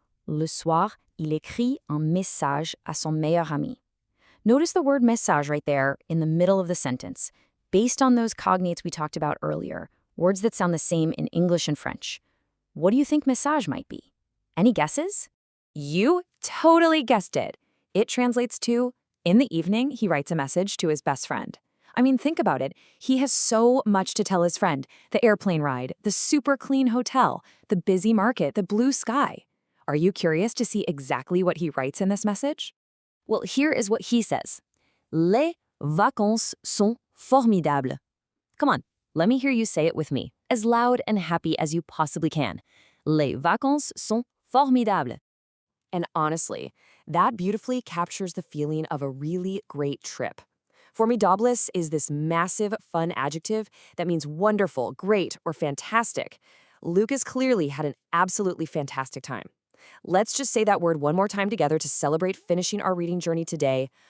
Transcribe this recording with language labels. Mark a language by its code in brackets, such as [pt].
[fr] Le soir, il écrit un message à son meilleur ami. [en] Notice the word message right there in the middle of the sentence. Based on those cognates we talked about earlier, words that sound the same in English and French. What do you think message might be? Any guesses? You totally guessed it. It translates to, in the evening, he writes a message to his best friend. I mean, think about it. He has so much to tell his friend. The airplane ride, the super clean hotel, the busy market, the blue sky. Are you curious to see exactly what he writes in this message? Well, here is what he says. Les [fr] vacances sont formidables. [en] Come on, let me hear you say it with me, as loud and happy as you possibly can. [fr] Les vacances sont formidables. [en] And honestly, that beautifully captures the feeling of a really great trip. Formidables is this massive, fun adjective that means wonderful, great, or fantastic. Lucas clearly had an absolutely fantastic time. Let's just say that word one more time together to celebrate finishing our reading journey today.